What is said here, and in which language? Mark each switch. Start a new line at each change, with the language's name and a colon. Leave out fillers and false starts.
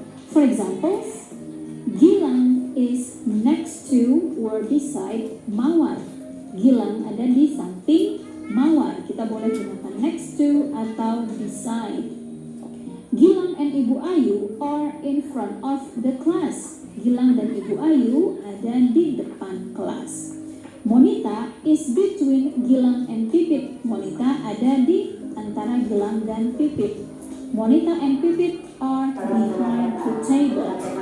English: For example, Gilang is next to or beside Mawar.
Indonesian: Gilang ada di samping Mawar. Kita boleh gunakan next to atau beside.
English: Gilang and Ibu Ayu are in front of the class.
Indonesian: Gilang dan Ibu Ayu ada di depan kelas.
English: Monita is between Gilang and Pipit.
Indonesian: Monita ada di antara Gilang dan Pipit.
English: Monita and Pipit are behind the table.